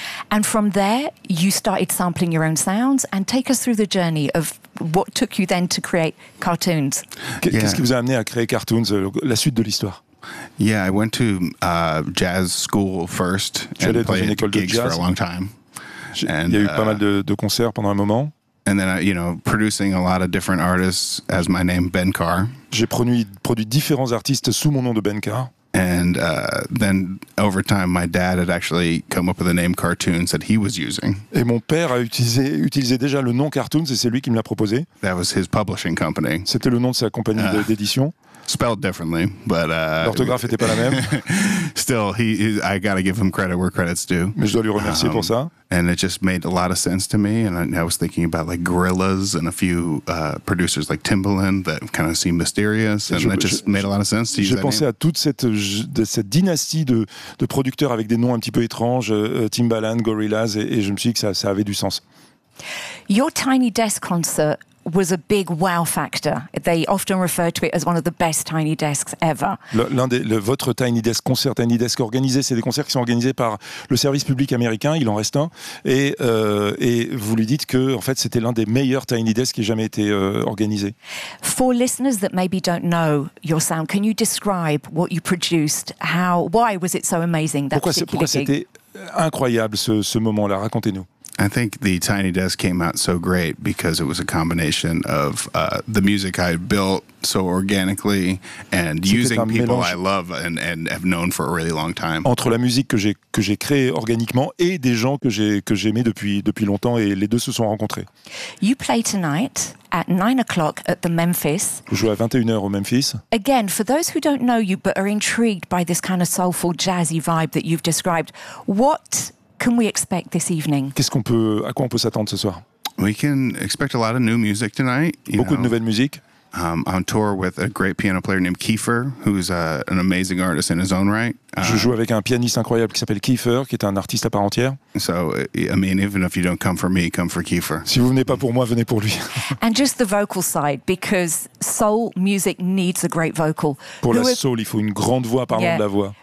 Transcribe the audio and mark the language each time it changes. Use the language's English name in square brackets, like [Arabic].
[English] And from there, you started sampling your own sounds. And take us through the journey of what took you then to create Cartoons. [French] Qu'est-ce qui vous a amené à créer Cartoons, la suite de l'histoire? [English] Yeah, I went to jazz school first and played gigs for a long time. [French] And il y a eu pas mal de concerts pendant un moment. [English] And then I, you know, producing a lot of different artists as my name Ben Carr. [French] J'ai produit différents artistes sous mon nom de Ben Carr. [English] And then over time, my dad had actually come up with the name Cartoons that he was using. [French] Et mon père a utilisé déjà le nom Cartoons, et c'est lui qui me l'a proposé. [English] That was his publishing company. [French] C'était le nom de sa compagnie d'édition. [English] Spelled differently, but [French] l'orthographe n'était pas la même. [English] Still, I gotta give him credit where credit's due. [French] Mais je dois lui remercier pour ça. [English] And it just made a lot of sense to me, and I was thinking about like gorillas and a few producers like Timbaland that kind of seemed mysterious, and it just made a lot of sense to use. [French] J'ai pensé à toute cette dynastie de producteurs avec des noms un petit peu étranges, Timbaland, Gorillaz, et je me suis dit que ça avait du sens. [English] Your Tiny Desk Concert was a big wow factor. They often refer to it as one of the best tiny desks ever. [French] Votre Tiny Desk Concert, Tiny Desk organisé, c'est des concerts qui sont organisés par le service public américain, il en reste un, et vous lui dites que en fait c'était l'un des meilleurs Tiny Desks qui ait jamais été organisé. [English] For listeners that maybe don't know your sound, can you describe what you produced? How, why was it so amazing? [French] Pourquoi c'était incroyable ce moment-là? Racontez-nous. [English] I think the Tiny Desk came out so great because it was a combination of the music I built so organically and using people I love and have known for a really long time. [French] Entre la musique que j'ai créée organiquement et des gens que j'aimais depuis longtemps, et les deux se sont rencontrés. [English] You play tonight at 9:00 at the Memphis. [French] Vous jouez à 21h au Memphis. [English] Again, for those who don't know you but are intrigued by this kind of soulful, jazzy vibe that you've described, what can we expect this evening? [French] À quoi on peut s'attendre ce soir? [English] We can expect a lot of new music tonight. [French] Beaucoup de nouvelles musiques. [English] On tour with a great piano player named Kiefer, who's an amazing artist in his own right. [French] Je joue avec un pianiste incroyable qui s'appelle Kiefer, qui est un artiste à part entière. [English] So, I mean, even if you don't come for me, come for Kiefer. [French] Si vous venez pas pour moi, venez pour lui. [English] And just the vocal side, because soul music needs a great vocal. [French] Pour la soul, il faut une grande voix, pardon, de la voix.